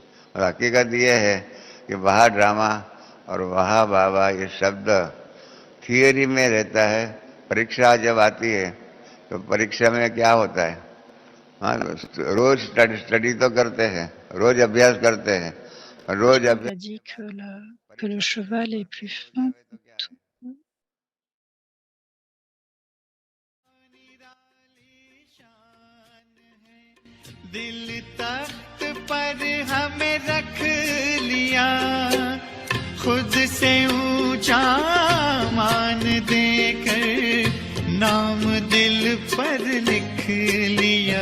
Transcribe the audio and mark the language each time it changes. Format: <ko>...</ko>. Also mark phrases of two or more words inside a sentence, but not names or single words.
<hi>और हकीकत ये है कि वाह ड्रामा और वाह बाबा ये शब्द थियरी में रहता है, परीक्षा जब आती है तो परीक्षा में क्या होता है, हाँ, रोज स्टडी तो करते हैं, रोज अभ्यास करते हैं, रोज</hi> <fr>On a dit que le cheval est plus fin que tout.</fr> <hi>दिल तख्त पर हमें रख लिया, खुद से ऊंचा मान देकर नाम दिल पर लिख लिया।</hi>